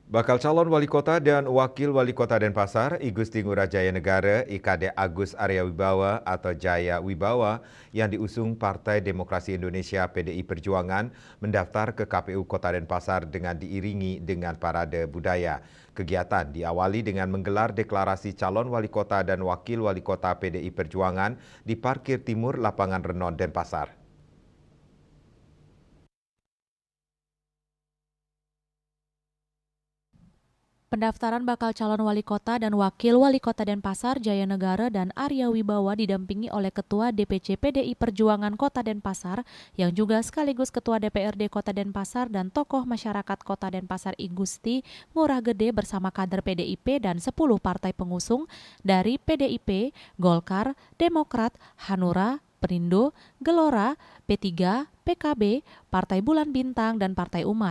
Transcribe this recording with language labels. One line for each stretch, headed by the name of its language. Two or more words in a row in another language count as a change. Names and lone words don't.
Indonesian: Bakal calon wali kota dan wakil wali kota Denpasar, I Gusti Ngurah Jaya Negara, IKD Agus Arya Wibawa atau Jaya Wibawa yang diusung Partai Demokrasi Indonesia PDI Perjuangan mendaftar ke KPU Kota Denpasar dengan diiringi dengan parade budaya. Kegiatan diawali dengan menggelar deklarasi calon wali kota dan wakil wali kota PDI Perjuangan di parkir timur lapangan Renon Denpasar. Pendaftaran bakal calon wali kota dan wakil wali kota Denpasar, Jaya Negara, dan Arya Wibawa didampingi oleh Ketua DPC PDI Perjuangan Kota Denpasar yang juga sekaligus Ketua DPRD Kota Denpasar dan tokoh masyarakat Kota Denpasar I Gusti Ngurah Gede bersama kader PDIP dan 10 partai pengusung dari PDIP, Golkar, Demokrat, Hanura, Perindo, Gelora, P3, PKB, Partai Bulan Bintang, dan Partai Umat.